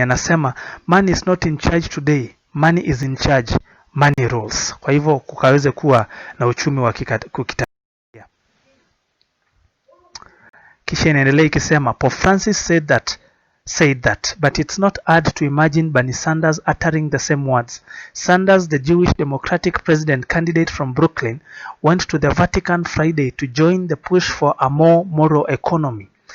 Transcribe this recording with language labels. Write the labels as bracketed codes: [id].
[sw] Anasema [en] money is not in charge today, money is in charge, money rules. [sw] Kwa hivyo kukaweze kuwa na uchumi wa kitabia. Kisha inaendelea ikisema, [en] Pope Francis said that, but it's not hard to imagine Bernie Sanders uttering the same words. Sanders, the Jewish Democratic president candidate from Brooklyn, went to the Vatican Friday to join the push for a more moral economy.